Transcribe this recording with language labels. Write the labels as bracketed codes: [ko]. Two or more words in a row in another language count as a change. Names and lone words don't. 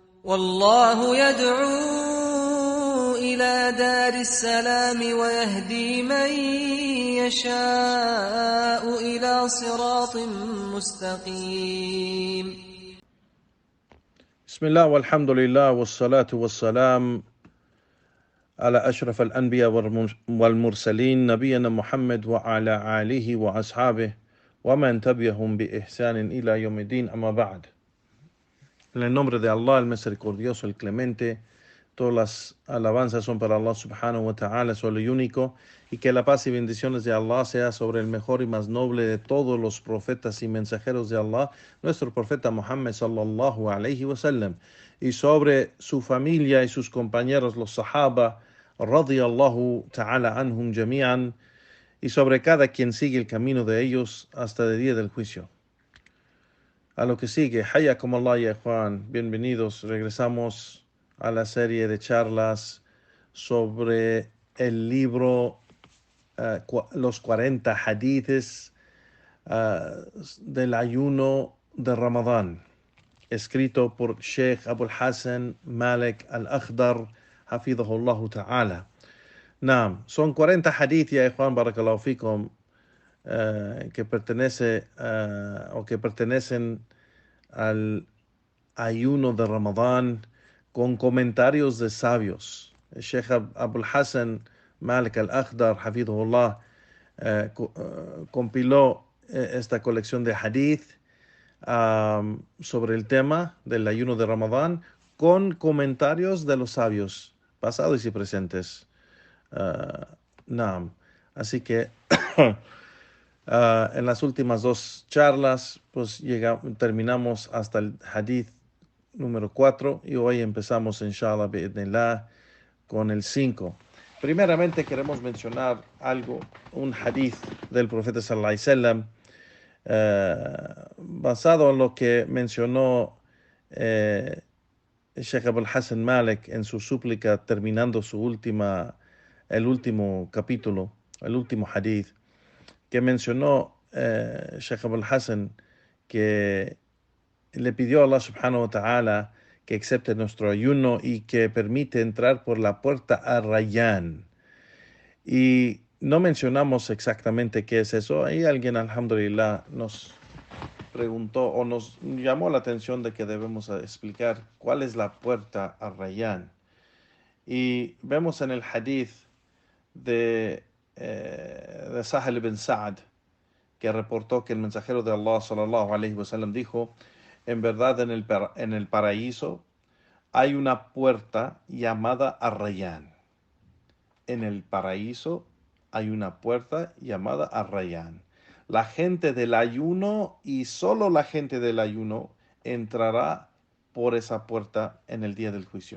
[ar] والله يدعو إلى دار السلام ويهدي من يشاء إلى صراط مستقيم. بسم الله والحمد لله والصلاة والسلام على أشرف الأنبياء والمرسلين نبينا محمد وعلى آله وأصحابه ومن تبعهم بإحسان إلى يوم الدين أما بعد. [es] En el nombre de Allah, el misericordioso, el clemente, todas las alabanzas son para Allah [ar] سبحانه وتعالى, [es] solo y único, y que la paz y bendiciones de Allah sea sobre el mejor y más noble de todos los profetas y mensajeros de Allah, nuestro profeta Muhammad [ar] صلى الله عليه وسلم, [es] y sobre su familia y sus compañeros, los sahaba, [ar] رضي الله تعالى عنهم جميعا, [es] y sobre cada quien sigue el camino de ellos hasta el día del juicio. A lo que sigue, [ar] حياكم الله يا [es] Juan, bienvenidos. Regresamos a la serie de charlas sobre el libro Los 40 hadiths del ayuno de Ramadán, escrito por Sheikh Abul Hassan Malik al-Akhdar, [ar] حفظه الله تعالى. [es] Son 40 hadiths ya Juan, [ar] بارك الله فيكم, [es] que pertenecen al ayuno de Ramadán con comentarios de sabios. El Sheikh Abul Hassan Malik al-Akhdar, hafidhahullah, compiló esta colección de hadith sobre el tema del ayuno de Ramadán con comentarios de los sabios pasados y presentes. Así que en las últimas dos charlas pues terminamos hasta el hadith número 4 y hoy empezamos [ar] إن شاء الله بإذن الله [es] con el 5. Primeramente queremos mencionar un hadith del profeta [ar] صلى الله عليه وسلم [es] basado en lo que mencionó el Sheikh Abul Hassan Malik en su súplica terminando el último capítulo, el último hadith, que mencionó Sheikh Abul Hassan que le pidió a Allah [ar] سبحانه وتعالى [es] que acepte nuestro ayuno y que permite entrar por la puerta Ar-Rayyan. Y no mencionamos exactamente qué es eso. Ahí alguien, alhamdulillah, nos preguntó o nos llamó la atención de que debemos explicar cuál es la puerta Ar-Rayyan. Y vemos en el hadith de Sahal ibn Sa'd, que reportó que el mensajero de Allah [ar] صلى الله عليه وسلم [es] dijo: en verdad en el paraíso hay una puerta llamada Ar-Rayyan. En el paraíso hay una puerta llamada Ar-Rayyan. La gente del ayuno y solo la gente del ayuno entrará por esa puerta en el día del juicio.